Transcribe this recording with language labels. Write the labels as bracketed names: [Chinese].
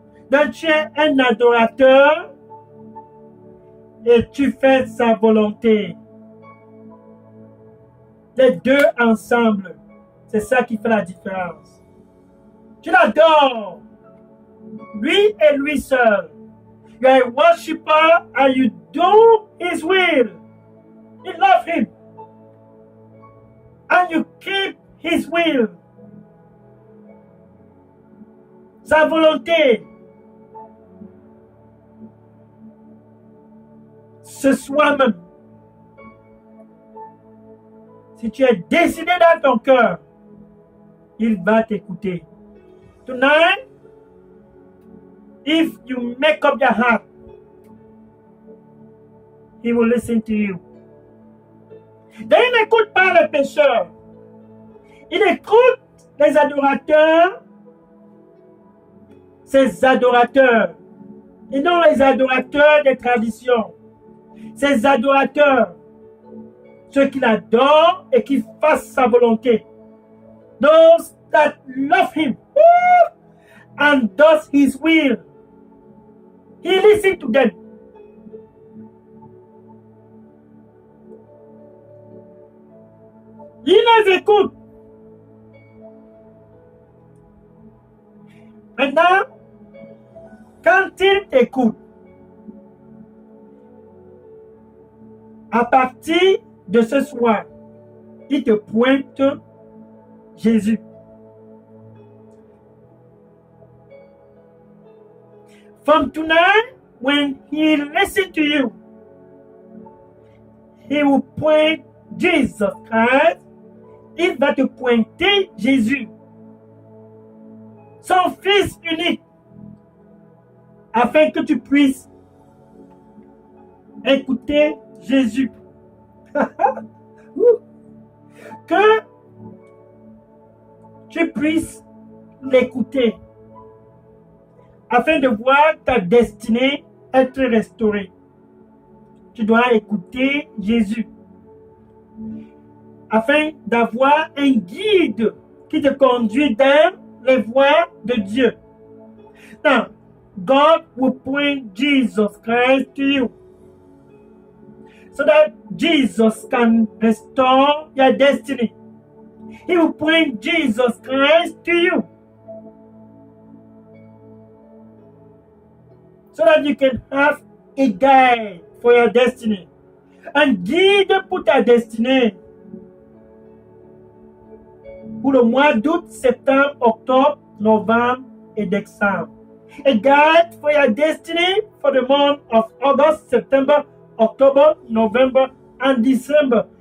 [French] Donc tu es un adorateur et tu fais sa volonté. Les deux ensemble, c'est ça qui fait la différence. Tu l'adores, lui et lui seul. [English] You are a worshiper and you do his will. You love him. And you keep his will. [French] Sa volonté. Ce soi-même. Si tu es décidé dans ton cœur, il va t'écouter. [English] Tonight, if you make up your heart, he will listen to you. [French] Donc, il n'écoute pas les pécheurs. Il écoute les adorateurs, ces adorateurs, et non les adorateurs des traditions. Ces adorateurs, ceux qui l'adorent et qui fassent sa volonté. [English] Those that love him and does his will. He listens to them. [French] Il les écoute. Maintenant, quand il t'écoute, à partir de ce soir, il te pointe Jésus. [English] From tonight, when he listens to you, he will point Jesus Christ. [French] Il va te pointer Jésus, son Fils unique, afin que tu puisses écouter Jésus. Que tu puisses l'écouter, afin de voir ta destinée être restaurée. Tu dois écouter Jésus, afin d'avoir un guide qui te conduit dans les voies de Dieu. [English] Now, God will point Jesus Christ to you, so that Jesus can restore your destiny. He will point Jesus Christ to you, so that you can have a guide for your destiny. [French] Un guide pour ta destinée. Pour le mois d'août, septembre, octobre, novembre et décembre. [English] A guide for your destiny for the month of August, September, October, November and December.